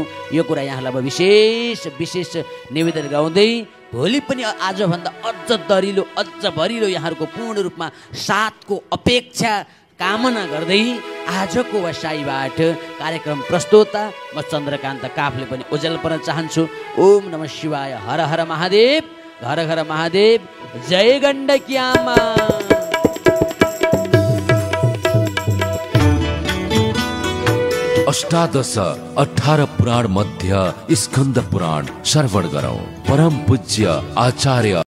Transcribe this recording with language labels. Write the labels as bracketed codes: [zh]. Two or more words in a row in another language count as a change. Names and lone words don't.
[ne] यो कुरा यहाँलाई विशेष निवेदन गाउँदै भोलि पनि आजभन्दा अझ दरिलो अझ भरिलो यहाँहरूको पूर्ण रूपमा साथको अपेक्षा कामना गर्दै आजको बसाइबाट कार्यक्रम प्रस्तुता म चन्द्रकान्त काफले पनि उज्यालो चाहन्छु। [sa] ओम नमः शिवाय, [ne] हर हर महादेव, घर घर महादेव, जय गण्डकी आमा। अष्टादश 18 पुराण मध्य स्कंद पुराण श्रवण गरौं। परम पूज्य आचार्य